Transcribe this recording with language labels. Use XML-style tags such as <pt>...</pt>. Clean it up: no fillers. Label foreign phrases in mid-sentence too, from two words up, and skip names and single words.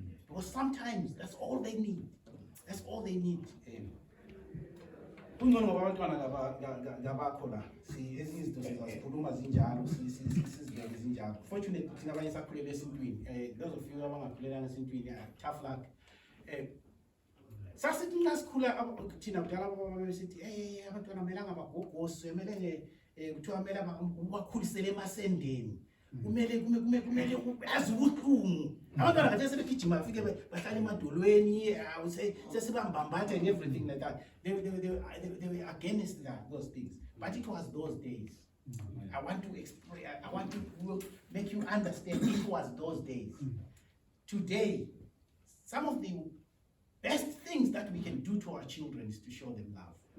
<en>Because sometimes that's all they need. That's all they need. Fortunately, those of you who are tough luck.</en> <zu>Sasithi nasikhula thina kudala baba besithi abantwana melanga amagogoso emelele kuthiwa mele bakhulisele emasendeni kumele azi ubuhlungu abantwana kade sebegijima bafike bahlala emadolweni sesibambambatha</zu> <en>and everything like that. They were against those things, but it was those days. I want to make you understand it was those days. Today, some of the best things that we can do to our children is to show them love.</en>